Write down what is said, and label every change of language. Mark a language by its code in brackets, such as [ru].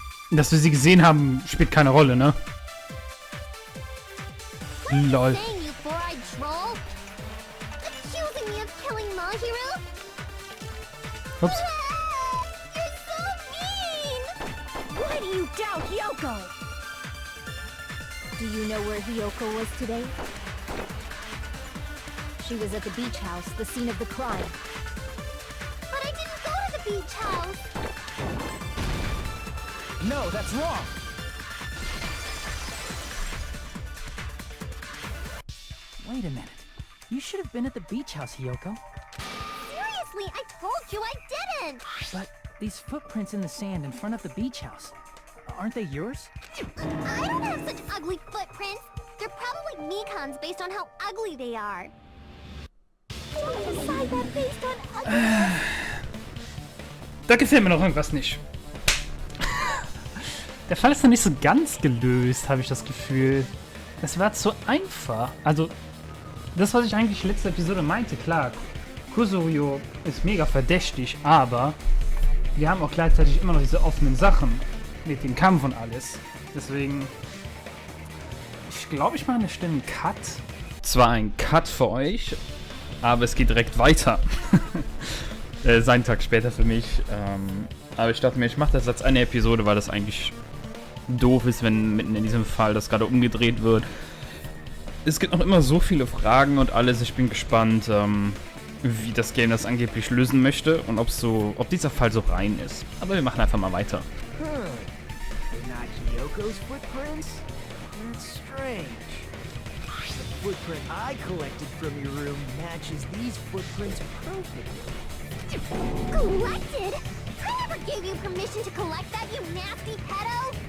[de] Dass wir sie gesehen haben, spielt keine Rolle, ne? [en] Lol. Saying, you four-eyed troll? Accusing me of killing Mahiru? [de] Ups. [en] You're so mean! Why do you doubt Hiyoko? Do you know where Hiyoko was today? She was at the beach house, the scene of the crime. But I didn't go to the beach house! No, that's wrong! Wait a minute. You should have been at the beach house, Hiyoko. Seriously, I told you I didn't! But these footprints in the sand in front of the beach house, aren't they yours? I don't have such ugly footprints! They're probably Mikan's based on how ugly they are. Don't decide that based on ugly. [de] Da gefällt mir noch irgendwas nicht. Der Fall ist noch nicht so ganz gelöst, habe ich das Gefühl. Es war zu einfach. Also, das, was ich eigentlich letzte Episode meinte, klar, Kusurio ist mega verdächtig, aber wir haben auch gleichzeitig immer noch diese offenen Sachen mit dem Kampf und alles. Deswegen, ich glaube, ich mache eine Stelle einen Cut. Zwar ein Cut für euch, aber es geht direkt weiter. Einen Tag später für mich. Aber ich dachte mir, ich mache das als eine Episode, weil das eigentlich doof ist, wenn mitten in diesem Fall das gerade umgedreht wird. Es gibt noch immer so viele Fragen und alles. Ich bin gespannt, wie das Game das angeblich lösen möchte und ob dieser Fall so rein ist. Aber wir machen einfach mal weiter. [en] They're not Hiyoko's footprints? That's strange. The footprint I collected from your room matches these footprints perfectly. Collected? I never gave you permission to collect that, you nasty pedo!